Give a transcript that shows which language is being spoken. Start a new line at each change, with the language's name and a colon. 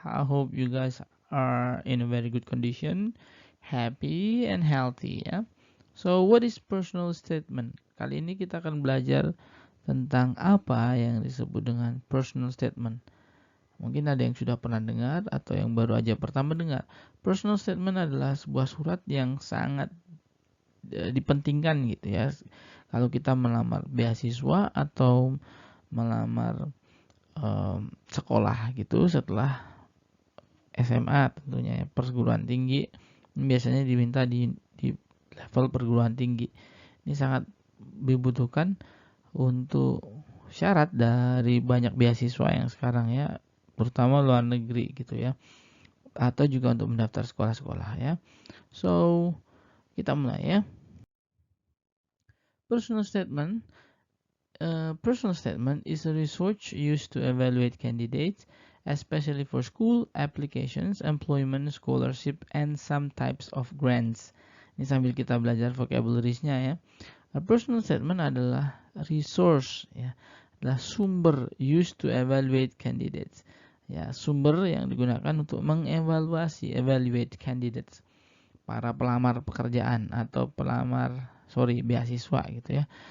English: I hope you guys are in a very good condition, happy and healthy ya. So, what is personal statement?
Indonesian: Kali ini kita akan belajar tentang apa yang disebut dengan personal statement. Mungkin ada yang sudah pernah dengar atau yang baru aja pertama dengar. Personal statement adalah sebuah surat yang sangat dipentingkan gitu ya. Kalau kita melamar beasiswa atau melamar sekolah gitu setelah SMA tentunya ya, perguruan tinggi biasanya diminta di level perguruan tinggi. Ini sangat dibutuhkan untuk syarat dari banyak beasiswa yang sekarang ya, terutama luar negeri gitu ya, atau juga untuk mendaftar sekolah-sekolah ya. So, kita mulai ya. Personal statement.
English: Personal statement is a research used to evaluate candidates, especially for school applications, employment, scholarship, and some types of grants.
Indonesian: Ini sambil kita belajar vocabulariesnya ya.
English: A personal statement
Indonesian: adalah
English: resource
Indonesian: ya, adalah sumber
English: used to evaluate candidates.
Indonesian: Ya, sumber yang digunakan untuk mengevaluasi,
English: evaluate candidates,
Indonesian: para pelamar pekerjaan atau beasiswa gitu ya.